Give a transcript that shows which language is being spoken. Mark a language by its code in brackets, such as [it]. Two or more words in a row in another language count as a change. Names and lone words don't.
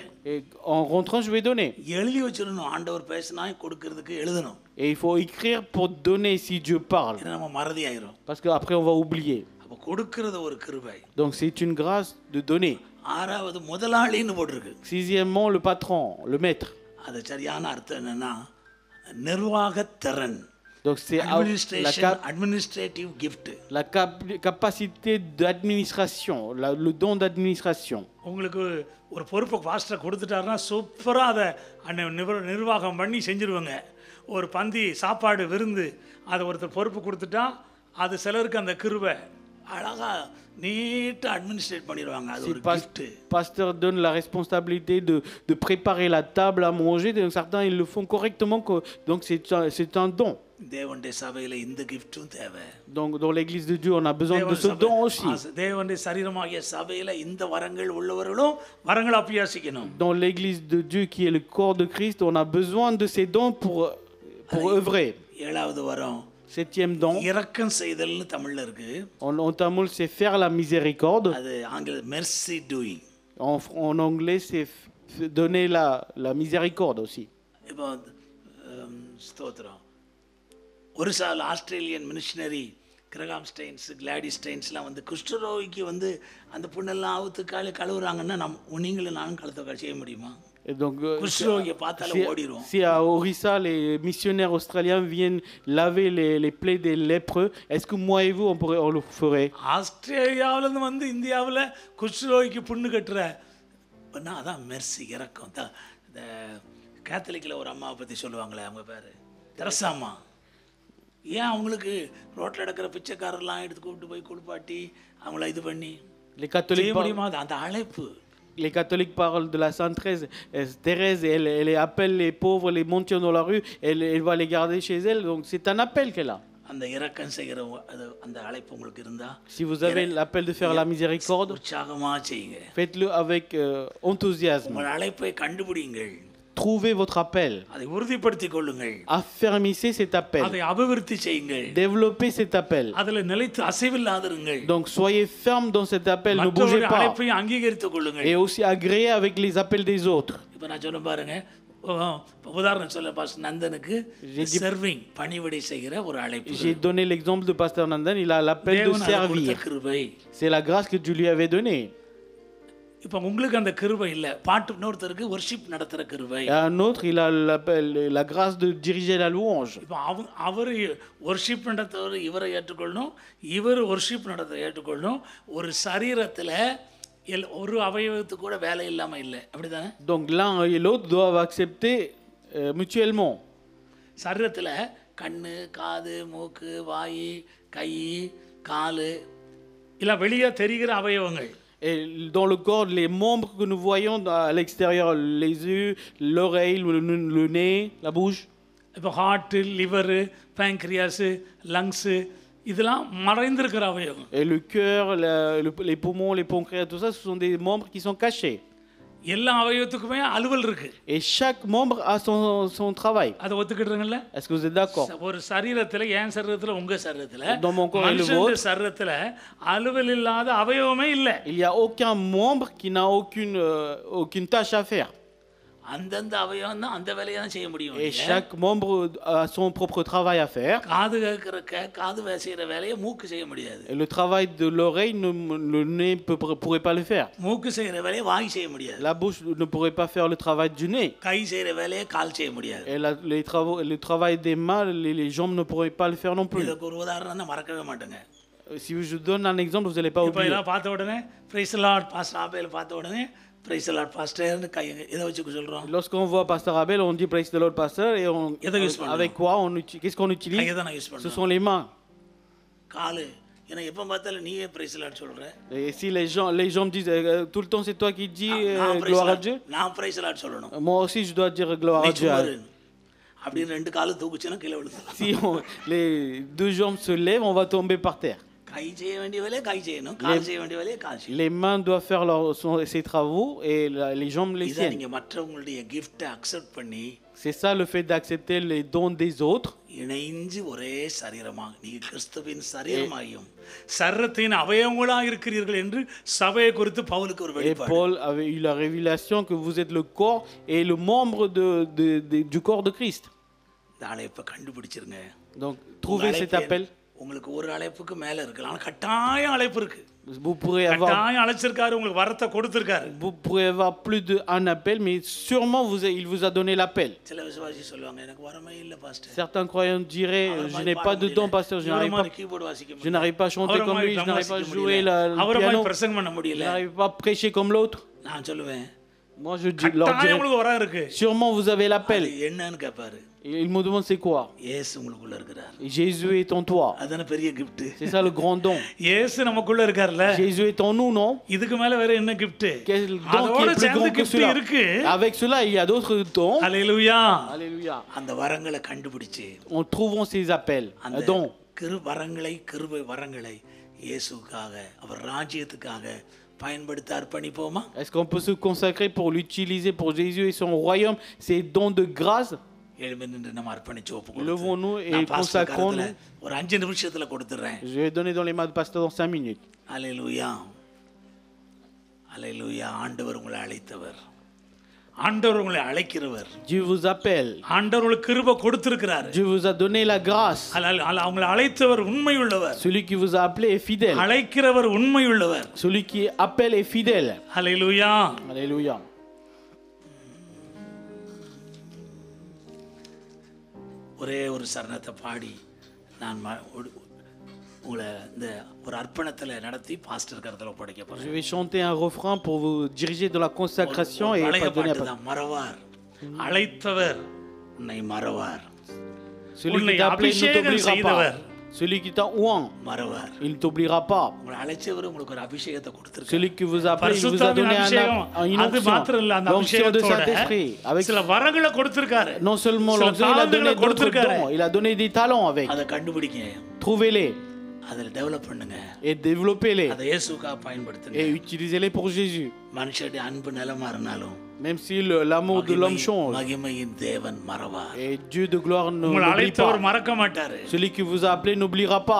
[fr] Et en rentrant, je vais donner. [ta] எழுதி வச்சிரணும், ஆண்டவர் பேசினா கொடுக்கிறதுக்கு எழுதணும். [fr] Et il faut écrire pour donner si Dieu parle. [ta] நம்ம மறதி ஆயிரும். [fr] Parce que après on va oublier. [ta] அப்ப கொடுக்கிறது ஒரு கிருபை. [fr] Donc c'est une grâce de donner. [ta] ஆறாவது முதலாளின்னு போட்டிருக்கு. [fr] Sixièmement, le patron, le maître. [ta] அது சரியான அர்த்தம் என்னன்னா நிர்வாகத்திறன். [fr] Donc c'est [en] administrative gift. [fr] La capacité d'administration, le don d'administration. [ta] உங்களுக்கு ஒரு பொறுப்பை பாஸ்டர் கொடுத்துட்டாருன்னா சூப்பரா அதை நிர்வாகம் பண்ணி செஞ்சிருவாங்க. ஒரு பந்தி சாப்பாடு விருந்து அதை ஒருத்தர் பொறுப்பு கொடுத்துட்டா அது சிலருக்கு அந்த கிருபை அழகா நீட்டா அட்மினிஸ்ட்ரேட் பண்ணிடுவாங்க. அது ஒரு gift. [fr] Pasteur donne la responsabilité de préparer la table à manger. Donc certains ils le font correctement. Donc c'est un don. [ta] தேவனுடைய சபையில இந்த கிஃப்ட்டும் தேவை. [fr] Donc dans l'église de Dieu on a besoin de ce don aussi. [ta] தேவனுடைய சரீரமாகிய சபையில இந்த வரங்கள் உள்ளவர்களும் வரங்களை அபியாசிக்கணும். [fr] Dans l'église de Dieu qui est le corps de Christ, on a besoin de ces dons pour œuvrer. [ta] ஏழாவது வரம், [fr] Septième don, [ta] இரக்கம் செய்தல்னு தமிழ்ல இருக்கு. [fr] en tamoul c'est faire la miséricorde. [ta] அது ஆங்கில [en] mercy doing. [fr] En anglais c'est donner la miséricorde aussi. [ta] இப்போ ஸ்தோத்திரம். ஒரு சால் ஆஸ்திரேலியன் மிஷனரி கிரகாம் ஸ்டெயின்ஸ், கிளாடி ஸ்டெயின்ஸ்லாம் வந்து குஷ்டரோகிக்கு வந்து அந்த புண்ணெல்லாம் அவுத்து கழுவுறாங்கன்னா நீங்களும் நானும் கழுத்தை செய்ய முடியுமா? [fr] Et donc, [ta] குஷ்டரோகியை பார்த்தாலே ஓடிடும். [fr] si à Orissa, les missionnaires australiens viennent laver les plaies des lépreux, est-ce que moi et vous, on le ferait? [ta] ஆஸ்திரேலியாவிலேருந்து வந்து இந்தியாவில் குஷ்டரோகிக்கு புண்ணு கட்டுற அதான் மெர்சி, இறக்கம் தான். இந்த கேத்தலிக்கில் ஒரு அம்மாவை பற்றி சொல்லுவாங்களே, அவங்க பேர் தெரசாம்மா. ஏன் அவங்களுக்கு ரோட்டில் நடக்கிற பிச்சைக்காரெல்லாம் எடுத்து கூப்பிட்டு போய் குளிப்பாட்டி அவங்கள இது பண்ணி செய்ய முடியுமா? அந்த அழைப்பு. [fr] Les catholiques parlent de la Sainte Thérèse, elle appelle les pauvres, les mendiants dans la rue, elle va les garder chez elle, donc c'est un appel qu'elle a. [ta] அந்த இரக்கம் செய்கிற அந்த அழைப்பு உங்களுக்கு இருந்தா, [fr] Si vous avez l'appel de faire la miséricorde, [ta] உற்சாகமா செய்யுங்க. [fr] faites-le avec enthousiasme. [ta] உங்கள் அழைப்பை கண்டுபிடிங்கள். [fr] Trouvez votre appel. [ta] அதை உறுதிப்படுத்திக் கொள்ளுங்கள். [fr] Affermissez cet appel. [ta] அதை அபிவிருத்தி செய்யுங்கள். [fr] Développez cet appel. [ta] அதில் நிலைத்து அசைவில்லாதிருங்கள். [fr] Donc soyez ferme dans cet appel, ne bougez pas. [ta] அழைப்பை அங்கீகரித்துக் கொள்ளுங்கள். [fr] Et aussi agréez avec les appels des autres. [ta] இப்போ நான் சொன்ன பாருங்க, உதாரணம் சொல்ல பாஸ்டர் நந்தனுக்கு சர்விங், பணிவிடை செய்கிற ஒரு அழைப்பு. [fr] J'ai donné l'exemple de pasteur Nandan, il a l'appel de servir. C'est la grâce que Dieu lui avait donnée. [ta] இப்போ உங்களுக்கு அந்த கிருபை இல்லை, பாட்டு இன்னொருத்தருக்கு வர்ஷிப் நடத்துகிற கிருபை. [fr] Un autre, il a la grâce de diriger la louange. [ta] இப்போ அவர் வர்ஷிப் நடத்துவர் இவரை ஏற்றுக்கொள்ளணும், இவர் வர்ஷிப் நடத்த ஏற்றுக்கொள்ளணும். ஒரு சரீரத்தில் ஒரு அவயவத்துக்கு கூட வேலை இல்லாமல் இல்லை, அப்படி தானே? [fr] Donc l'un et l'autre doivent accepter mutuellement. [ta] சரீரத்தில் கண்ணு, காது, மூக்கு, வாய், கை, காலு இல்லை வெளியே தெரிகிற அவயவங்கள். [fr] Et dans le corps, les membres que nous voyons à l'extérieur, les yeux, l'oreille, le nez, la bouche. [ta] இப்போ [en] heart, liver, pancreas, lungs, [ta] இதெல்லாம் மறைந்திருக்கிற அவயவம். [fr] Et le cœur, les poumons, les pancréas, tout ça, ce sont des membres qui sont cachés. [ta] எல்லா அவயவத்துக்குமே அலுவல் இருக்கு. [fr] Et chaque membre a son travail. [ta] அதை ஒத்துக்கிட்டுருங்கல்ல? [fr] Est-ce que vous êtes d'accord? [ta] ஒரு சரீரத்தில், என் சரீரத்தில், உங்க சரீரத்தில், [fr] dans mon corps et le vôtre, [ta] சரீரத்தில் அலுவல் இல்லாத அவயவமே இல்லை. [fr] Il y a aucun membre qui n'a aucune tâche à faire. [ta] அந்தந்த அவயவம் தான் அந்த வேலையை தான் செய்ய முடியும். [fr] Et chaque membre a son propre travail à faire. [ta] காது காது செய்யற வேலையை மூக்கு செய்ய முடியாது. [fr] Et le travail de l'oreille, le nez pourrait pas le faire. [ta] மூக்கு செய்யற வேலையை வாய் செய்ய முடியாது. [fr] La bouche ne pourrait pas faire le travail du nez. [ta] கை செய்யற வேலையை கால் செய்ய முடியாது. [fr] Et le travail des mains, les jambes ne pourraient pas le faire non plus. [ta] இதுக்கு ஒரு உதாரணம் தான் மறக்கவே மாட்டேங்க. [fr] Si je vous donne un exemple, vous n'allez pas oublier. [ta] இப்போ எல்லாம் பார்த்த உடனே [en] praise the Lord [ta] பாஸ்டர் ஆபேல் பார்த்த உடனே [en] praise the Lord [ta] பாஸ்டர் கை இத வச்சு சொல்றோம். [fr] Lorsqu'on voit pasteur Abel, on dit [en] praise the Lord [fr] pasteur et avec quoi qu'est-ce qu'on utilise? Ce sont les mains. [ta] காலு ஏன்னா எப்ப பார்த்தாலும் நீயே [en] praise the Lord [ta] சொல்ற. [fr] Et si les gens me disent tout le temps c'est toi qui dis gloire à Dieu. [ta] நான் [en] praise the Lord [ta] சொல்லணும். [fr] Moi aussi je dois dire gloire à Dieu. [ta] அப்படி ரெண்டு காலு தூக்குச்சுனா கீழ விழுந்துரும். [fr] Si les deux jambes se lèvent, on va tomber par terre. [ta] கை செய்ய வேண்டிய வேலையை கை செய்யணும், கால் செய்ய வேண்டிய வேலையை கால் செய்யணும். [fr] Les mains doivent faire ses travaux et les jambes les siennes. [ta] நீங்க மற்றவங்களுடைய [en] gift accept [ta] பண்ணி, [fr] c'est ça le fait d'accepter les dons des autres. [ta] இணைந்து ஒரே சரீரமாக நீங்க கிறிஸ்துவின் சரீரமாயும் சரீரத்தின் அவயவங்களாக இருக்கிறீர்கள் என்று சபையை குறித்து பவுலுக்கு ஒரு வெளிப்பாடு. [fr] Et Paul avait eu la révélation que vous êtes le corps et le membre du corps de Christ. [ta] இந்த அழைப்பை கண்டுபிடிச்சிருங்க. [fr] Donc trouvez cet appel. [ta] உங்களுக்கு ஒரு அழைப்புக்கு மேல இருக்கலாம், ஆனா கட்டாய அழைப்பு இருக்கு. [fr] Vous pourrez avoir [ta] கட்டாய அழைச்சிருக்காரு, உங்களுக்கு வரத்தை கொடுத்திருக்காரு. [fr] Vous pourrez avoir plus d'un appel, mais sûrement il vous a donné l'appel. [ta] சில விசுவாசி சொல்லுவாங்க எனக்கு வரமே இல்ல பாஸ்டர். [fr] Certains croyants diraient je n'ai pas de don pasteur, je n'arrive pas à chanter comme lui, je n'arrive pas à jouer le piano, [ta] பிரசங்கம் பண்ண முடியல, [fr] je n'arrive pas à prêcher comme l'autre. [ta] நான் சொல்லுவேன் [fr] moi je leur dirais [ta] உங்களுக்கு வர இருக்கு, [fr] sûrement vous avez l'appel. [ta] என்னன்னு கேட்பாரு. [fr] Il me demande c'est quoi? [ta] இயேசு உங்களுக்குள்ள இருக்கார். [fr] Jésus est en toi. [ta] அதான பெரிய gift. [fr] C'est ça le grand don. [ta] இயேசு நமக்குள்ள இருக்கார்ல. [fr] Jésus est en nous, non? [ta] இதுக்கு மேல வேற என்ன gift? [fr] Quel don qui est plus grand que cela? Avec cela il y a d'autres dons. Alléluia. Alléluia. [ta] அந்த வரங்களை கண்டுபிடிச்சு [fr] en trouvant ces appels, dons, [ta] கிருபை வரங்களை இயேசுவுக்காக அவர் ராஜ்யத்துக்காக பயன்படுத்த அர்ப்பணிப்போமா? [fr] Est-ce qu'on peut se consacrer pour l'utiliser pour Jésus et son royaume, ces dons de grâce? Levons-nous et consacrons-nous. [ta] ஒரு 5 நிமிஷத்துல கொடுத்துறேன். [fr] Je vais donner dans les mains de pasteur dans 5 minutes. Alléluia. Alléluia. [ta] ஆண்டவர் உங்களை அழைத்தவர். ஆண்டவர் உங்களை அழைக்கிறவர். [fr] Dieu vous appelle. [ta] ஆண்டவர் உங்களுக்கு கிருபை கொடுத்திருக்கிறார். [fr] Dieu vous a donné la grâce. [ta] அவங்களை அழைத்தவர் உண்மையுள்ளவர். [fr] Celui qui vous a appelé est fidèle. [ta] அழைக்கிறவர் உண்மையுள்ளவர். [fr] Celui qui appelle est fidèle. [ta] அல்லேலூயா. [fr] Alléluia. [ta] ஒரே ஒரு சரணத்தை பாடி நான் உங்களை இந்த ஒரு அர்ப்பணத்தில் நடத்தி பாஸ்டர் கருத்தில் ஒப்படைக்க போறேன். [fr] Je vais chanter un refrain pour vous diriger de la consacration et [ta] பழைய [fr] pas donner [ta] பாட்டு தான். மறவார் அழைத்தவர் உன்னை மறவார். [fr] Celui qui t'a appelé ne t'oubliera pas. Celui qui t'a ouan, [ta] மறவார். [fr] il ne t'oubliera pas. [ta] உங்களை அழைச்சவர் உங்களுக்கு ஒரு அபிஷேகத்தை கொடுத்திருக்கார். [fr] Celui qui vous a appelé, il vous a donné une [ta] அது மாத்திரம் இல்ல, அந்த [fr] onction de Saint-Esprit. Avec [ta] சில வரங்களை கொடுத்திருக்காரு. [fr] non seulement l'onction, il a donné d'autres dons, il a donné des talents avec. [ta] அதை கண்டுபிடிங்க. [fr] Trouvez-les [ta] அதில் டெவலப் பண்ணுங்க. [fr] et développez-les [ta] அதை இயேசுவுக்காக பயன்படுத்துங்க. [fr] et utilisez-les pour Jésus. [ta] மனுஷனுடைய அன்பு நிலமா இருந்தாலும் [fr] Même si l'amour de l'homme change, [ta] மகிமையின் தேவன் மறவார். [fr] et Dieu de gloire ne [ta] உங்களை [fr] n'oublie [ta] அழைத்தவர் [fr] pas. [ta] மறக்க மாட்டாரு. [fr] Celui qui vous a appelé n'oubliera pas.